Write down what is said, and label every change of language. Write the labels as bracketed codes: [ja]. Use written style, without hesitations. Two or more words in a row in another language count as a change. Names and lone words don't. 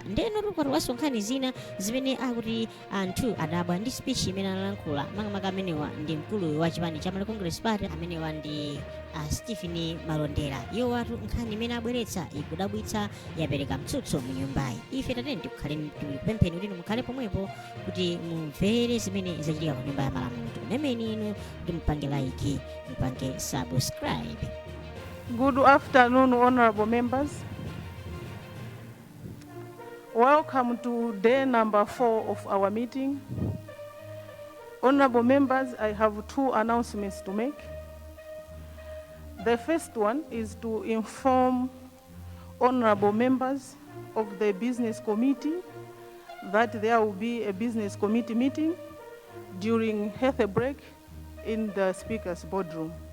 [ny] Ndeno tukwatiwaso nkhani zina zimene akuti anthu adabwa ndi speech imene analankhula makamaka amenewa ndi mkulu wa chipani cha Malawi Congress Party amenewa ndi Stephen Malondera. Iyo watu nkhani imene abweretsa ikudabwitsa yapereka mtsutso mu nyumbayi. Ife tatene tikupempheni kuti mukhale pomwepo kuti mumvere zimene zachitika ku nyumba ya Malamulo. Tikunameni inu kuti mupange like, mupange subscribe. [en] Good afternoon, honorable members. Welcome to day number 4 of our meeting. Honorable members, I have 2 announcements to make. The first one is to inform honorable members of the business committee that there will be a business committee meeting during health break in the speaker's boardroom.